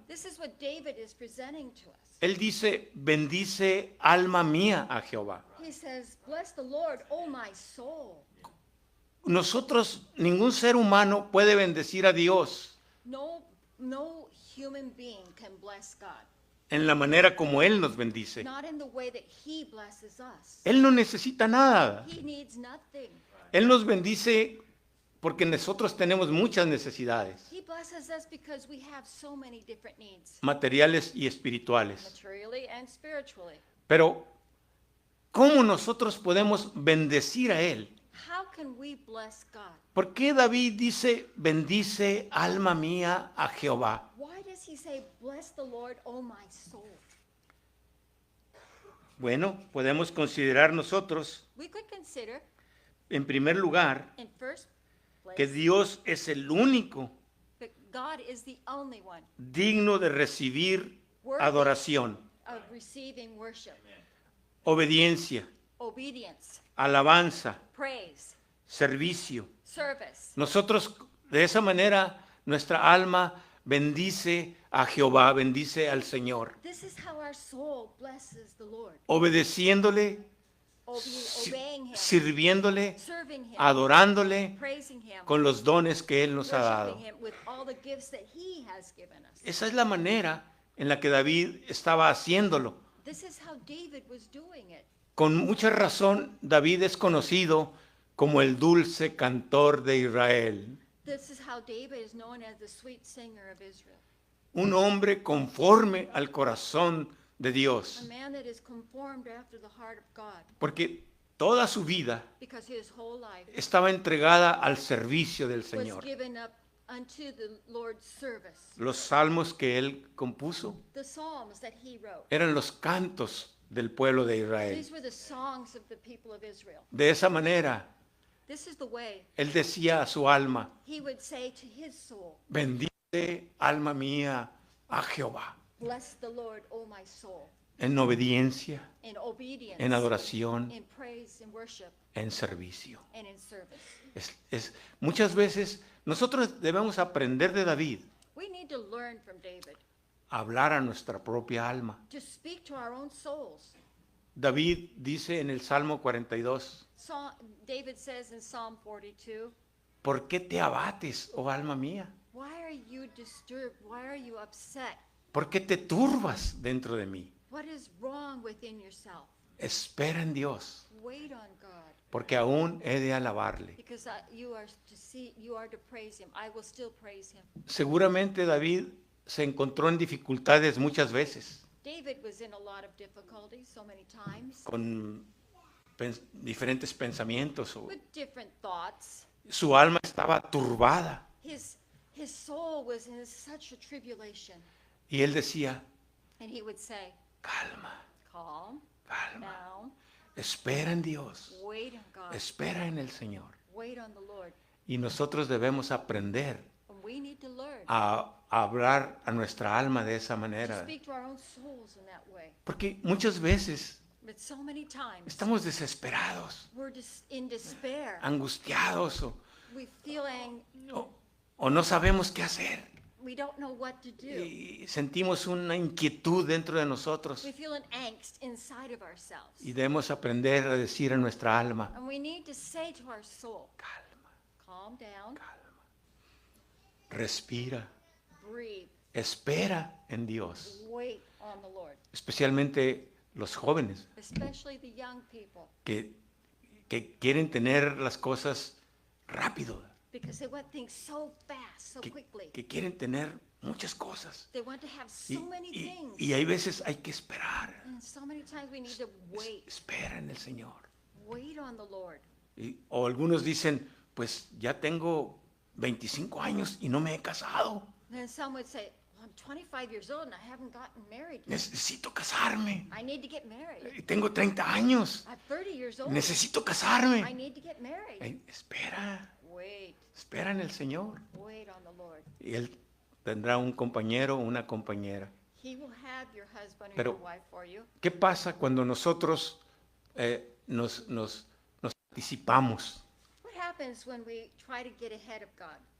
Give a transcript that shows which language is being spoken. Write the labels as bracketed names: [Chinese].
[English] this is what David is presenting to us. [Spanish] Él dice, bendice alma mía a Jehová. [English] He says, "Bless the Lord, O my soul." [Spanish] Nosotros, ningún ser humano puede bendecir a Dios [English] No human being can bless God. [Spanish] en la manera como Él nos bendice. [English] Not in the way that he blesses us. [Spanish] Él no necesita nada. [English] He needs nothing. [Spanish] Él nos bendice porque nosotros tenemos muchas necesidades, [English] He blesses us because we have so many different needs, [Spanish] materiales y espirituales. [English] materially and spiritually. [Spanish] Pero, ¿cómo nosotros podemos bendecir a Él? [English] How can we bless God? [Spanish] ¿Por qué David dice, bendice alma mía a Jehová? [English] Why does he say, "Bless the Lord, O my soul"? [Spanish] Bueno, podemos considerar nosotros, [English] We could consider, [Spanish] en primer lugar, [English] in first [Spanish] que [English] place, [Spanish] Dios es el único [English] that God is the only one [Spanish] digno de recibir adoración, [English] of receiving worship, [Spanish] obediencia, [English] obedience, [Spanish] alabanza, [English] praise, [Spanish] servicio. [English] service. [Spanish] Nosotros, de esa manera, nuestra alma bendice a Jehová, bendice al Señor, [English] This is how our soul blesses the Lord. [Spanish] obedeciéndole, [English] Obeying him, [Spanish] sirviéndole, [English] serving him, [Spanish] adorándole [English] praising him, [Spanish] con los dones que Él nos ha dado. [English] worshiping him with all the gifts that he has given us. [Spanish] Esa es la manera en la que David estaba haciéndolo. [English] This is how David was doing it. [Spanish] Con mucha razón, David es conocido como el dulce cantor de Israel, [English] This is how David is known as the sweet singer of Israel. [Spanish] un hombre conforme al corazón de [English] A [Spanish] Dios, [English] man that is conformed after the heart of God, [Spanish] porque toda su vida [English] because his whole life [Spanish] estaba entregada al servicio del [English] was [Spanish] Señor. [English] given up unto the Lord's service. [Spanish] Los salmos que él compuso [English] The psalms that he wrote, [Spanish] eran los cantos del pueblo de Israel. [English] these were the songs of the people of Israel. [Spanish] De esa manera, [English] This is the way [Spanish] él decía a su alma, [English] he would say to his soul, [Spanish] bendice alma mía a Jehová, [English] "Bless the Lord, O my soul," [Spanish] en obediencia, [English] in obedience, [Spanish] en adoración, [English] in praise, in worship, [Spanish] en servicio. [English] and in service. [Spanish] Muchas veces nosotros debemos aprender de David [English] We need to learn from David [Spanish] a hablar a nuestra propia alma. [English] to speak to our own souls. [Spanish] David dice en el Salmo 42, [English] David says in Psalm 42, [Spanish] ¿por qué te abates, oh alma mía? [English] "Why are you disturbed? Why are you upset? [Spanish] ¿Por qué te turbas dentro de mí? [English] What is wrong within yourself? [Spanish] Espera en Dios, [English] Wait on God, [Spanish] porque aún he de alabarle. [English] because you are to praise him. I will still praise him." [Spanish] Seguramente David se encontró en dificultades muchas veces, [English] David was in a lot of difficulties so many times [Spanish] con diferentes pensamientos. [English] with different thoughts. [Spanish] Su alma estaba turbada [English] His soul was in such a tribulation, [Spanish] y él decía, [English] and he would say, [Spanish] calma, [English] "Calm [Spanish] calma, [English] down, [Spanish] espera en Dios, [English] wait on God, [Spanish] espera en el Señor. [English] wait on the Lord." [Spanish] Y nosotros debemos aprender [English] And we need to learn [Spanish] a hablar a nuestra alma de esa [English] to [Spanish] manera, [English] speak to our own souls in that way. [Spanish] porque muchas veces [English] But so many times [Spanish] estamos desesperados, [English] we're just in despair. [Spanish] angustiados [English] We feeling [Spanish] o no sabemos qué hacer. [English] we don't know what to do. [Spanish] Y sentimos una inquietud dentro de nosotros [English] We feel an angst inside of ourselves. [Spanish] y debemos aprender a decir a nuestra alma, [English] And we need to say to our soul, [Spanish] calma, [English] "Calm down, [Spanish] calma, respira, [English] breathe, [Spanish] espera en Dios, [English] wait on the Lord." [Spanish] especialmente los jóvenes [English] Especially the young people [Spanish] que quieren tener las cosas rápido. [English] Because they want things so fast, so [Spanish] que, [English] quickly. [Spanish] que quieren tener muchas cosas. [English] They want to have [Spanish] Y, [English] so many things. [Spanish] y hay veces hay que esperar. [English] And so many times we need to wait. [Spanish] Espera en el Señor. [English] Wait on the Lord. [Spanish] O algunos dicen, pues ya tengo 25 años y no me he casado. [English] Then some would say, well, I'm 25 years old and I haven't gotten married yet. [Spanish] Necesito casarme. [English] I need to get married. [Spanish] Tengo 30 años. [English] I'm 30 years old. [Spanish] Necesito [English] I [Spanish] casarme. [English] need to get married. [Spanish] Espera, [English] Wait. [Spanish] espera en el Señor. [English] Wait on the Lord. [Spanish] Y Él tendrá un compañero o una compañera. [English] He will have your husband or [Spanish] Pero- [English] your wife for you. [Spanish] ¿Qué pasa cuando nosotros nos anticipamos? [English] What happens when we try to get ahead of God?